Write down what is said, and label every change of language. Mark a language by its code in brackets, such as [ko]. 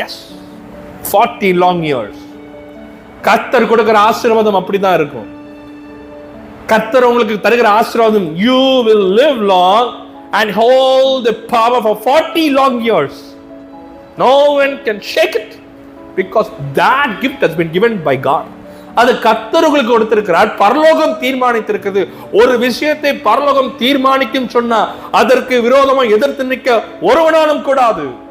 [en] Yes, 40 long years. [ta] கர்த்தர் கொடுக்கிற ஆசீர்வாதம் அப்படிதான் இருக்கும். கர்த்தர் உங்களுக்கு தருகிற ஆசீர்வாதம், [en] you will live long and hold the power for 40 long years. No one can shake it because that gift has been given by God. [ta] அது கர்த்தர் உங்களுக்கு கொடுத்திருக்கிறார். பரலோகம் தீர்மானித்திருக்கிறது. ஒரு விஷயத்தை பரலோகம் தீர்மானிக்கும் சொன்னா அதற்கு விரோதமா எதிர்த்து நிற்க ஒருவனாலும் கூடாது.